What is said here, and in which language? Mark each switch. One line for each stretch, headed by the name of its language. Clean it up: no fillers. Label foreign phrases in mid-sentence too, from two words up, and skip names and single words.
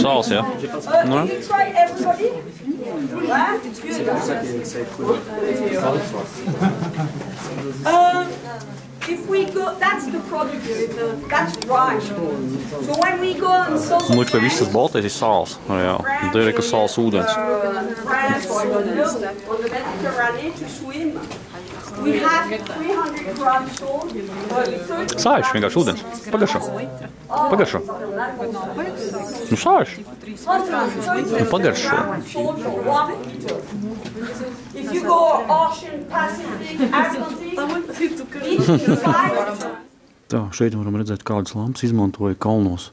Latvian: Sāls, jā? Nu,
English: If we go, that's the product, that's dry. So when we go on social
Latvian: nu, ka viss tas baltais ir sāls. Jā, un te ir, ka sāls ūdens.
English: France or the Mediterranean to swim, we have 300 grams salt.
Latvian: Sāļš, vienkārši ūdens. Pagaršo. Pagaršo. Nu, sāļš. Nu, pagaršo.
English: If you go Ocean, Pacific, Atlantic,
Latvian: Tā, šeit varam redzēt, kādas lampas izmantoja kalnos.